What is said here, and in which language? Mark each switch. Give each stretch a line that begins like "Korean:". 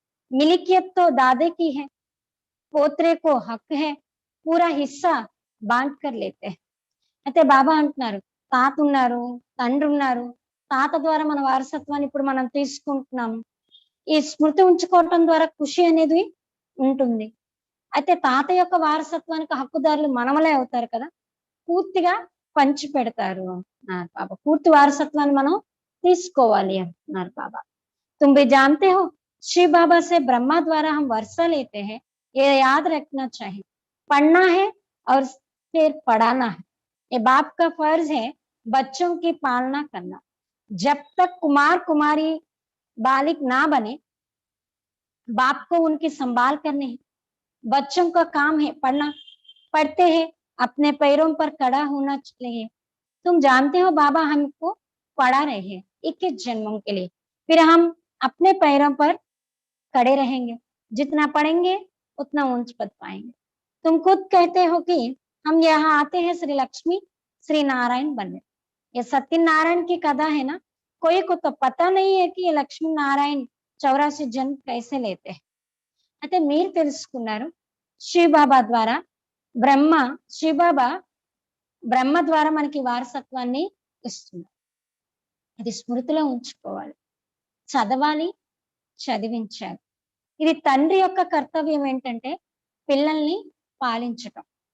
Hindi: मिल्कियत तो दादे की है, पोत्रे को हक है, पूरा हिस्सा बांट कर लेते हैं.
Telugu: అయితే బాబా అంటున్నారు తాత ఉన్నారు, తండ్రి ఉన్నారు, తాత ద్వారా మన వారసత్వాన్ని ఇప్పుడు మనం తీసుకుంటున్నాము. ఈ స్మృతి ఉంచుకోవటం ద్వారా ఖుషి అనేది ఉంటుంది. అయితే తాత యొక్క వారసత్వానికి హక్కుదారులు మనమలే అవుతారు కదా, పూర్తిగా పంచి పెడతారు అంటున్నారు బాబా. పూర్తి వారసత్వాన్ని మనం తీసుకోవాలి అంటున్నారు బాబా.
Hindi: तुम भी जानते हो शिव बाबा से ब्रह्मा द्वारा हम वर्षा लेते हैं, ये याद रखना चाहिए. पढ़ना है और फिर पढ़ाना है, ये बाप का फर्ज है बच्चों की पालना करना. जब तक कुमार कुमारी बालिक ना बने, बाप को उनकी संभाल करनी है. बच्चों का काम है पढ़ना, पढ़ते हैं अपने पैरों पर खड़ा होना चाहिए. तुम जानते हो बाबा हमको पढ़ा रहे हैं 21 जन्मों के लिए, फिर हम अपने पैरों पर खड़े रहेंगे. जितना पढ़ेंगे उतना ऊंच पद पाएंगे. तुम खुद कहते हो कि हम यहाँ आते हैं श्री लक्ष्मी श्री नारायण बनने. ये सत्यनारायण की कथा है ना, कोई को तो पता नहीं है कि ये लक्ष्मी नारायण 84 जन्म कैसे लेते हैं.
Telugu: అయితే మీరు తెలుసుకున్నారు శివబాబా ద్వారా శివబాబా బ్రహ్మ ద్వారా మనకి వారసత్వాన్ని ఇస్తున్నారు. ఇది స్మృతిలో ఉంచుకోవాలి, చదవాలి, చదివించాలి. ఇది తండ్రి యొక్క కర్తవ్యం ఏంటంటే పిల్లల్ని పాలించటం.